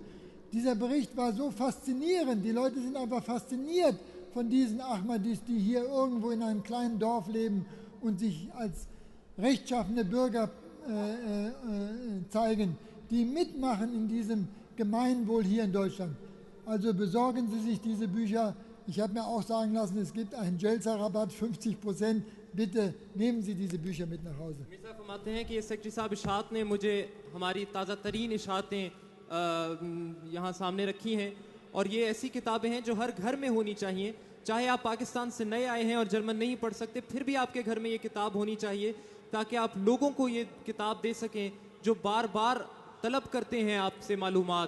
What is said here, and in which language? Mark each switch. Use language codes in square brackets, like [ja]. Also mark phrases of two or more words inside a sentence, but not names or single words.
[de] Dieser Bericht war so faszinierend. Die Leute sind einfach fasziniert von diesen Ahmadis, die hier irgendwo in einem kleinen Dorf leben und sich als rechtschaffene Bürger zeigen, die mitmachen in diesem Gemeinwohl hier in Deutschland. Also besorgen Sie sich diese Bücher. Ich habe mir auch sagen lassen, es gibt einen Jalsa-Rabatt, 50%. Bitte nehmen Sie diese Bücher mit nach Hause. [ur] مرزا فرماتے ہیں کہ سیکرٹری صاحب اشاعت نے مجھے ہماری تازہ ترین اشاعتیں یہاں سامنے رکھی ہیں اور یہ ایسی کتابیں ہیں جو ہر گھر میں ہونی چاہییں. چاہے آپ پاکستان سے نئے آئے ہیں اور جرمن نہیں پڑھ سکتے، پھر بھی آپ کے گھر میں یہ کتاب ہونی چاہیے تاکہ آپ لوگوں کو یہ کتاب دے سکیں جو بار بار طلب کرتے ہیں آپ سے معلومات.